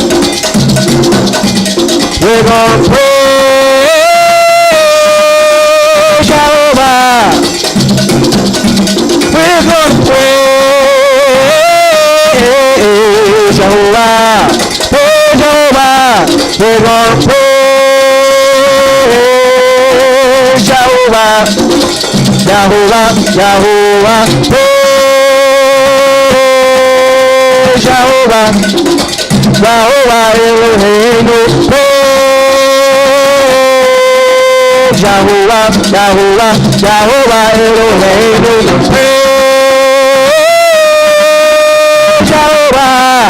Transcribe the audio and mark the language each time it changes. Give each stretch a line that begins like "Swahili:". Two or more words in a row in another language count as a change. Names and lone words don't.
English: We're gonna praise Jehovah. We're gonna praise Jehovah. Praise Jehovah. We're gonna praise Jehovah. Jehovah, Jehovah, praise Jehovah.
Hebrew: Jehovah Eloheinu,
English: praise Jehovah, Jehovah,
Hebrew: Jehovah Eloheinu,
English: praise Jehovah.